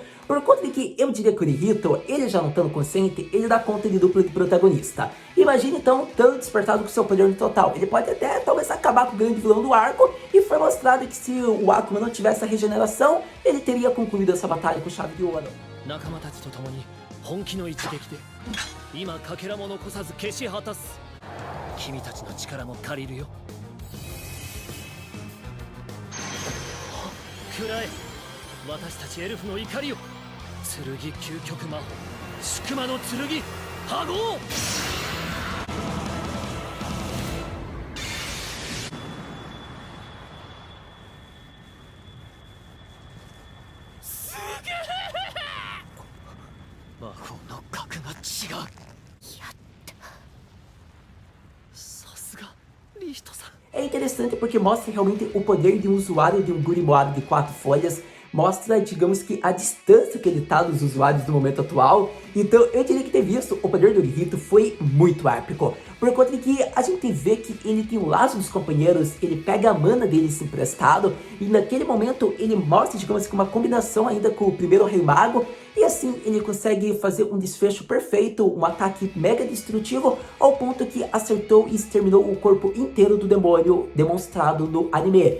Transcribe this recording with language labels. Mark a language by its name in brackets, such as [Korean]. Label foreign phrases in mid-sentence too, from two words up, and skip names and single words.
[Portuguese] Por conta de que eu diria que o Kirito, ele já não estando consciente, ele dá conta de dupla de protagonista. Imagine então, estando despertado com seu poder no total. Ele pode até, talvez, acabar com o grande vilão do arco, e foi mostrado que se o Akuma não tivesse a regeneração, ele teria concluído essa batalha com chave de ouro. [Japanese] 仲間たちと共に本気の一撃で今かけらも残さず消し果たす。君たちの力も借りるよ。食らえ、私たちエルフの怒りを。剣究極魔法宿魔の剣波動。魔法の格が違う。やった。さすがリヒトさん。 [Portuguese] É interessante porque mostra realmente o poder de um usuário de um Grimoire de 4 folhas, mostra, digamos que, a distância que ele tá dos usuários do momento atual. Então eu diria que ter visto o poder do Kirito foi muito épico, por conta de que a gente vê que ele tem o laço dos companheiros, ele pega a mana deles emprestado, e naquele momento ele mostra, digamos que, uma combinação ainda com o primeiro Rei Mago, e assim ele consegue fazer um desfecho perfeito, um ataque mega destrutivo, ao ponto que acertou e exterminou o corpo inteiro do demônio demonstrado no anime.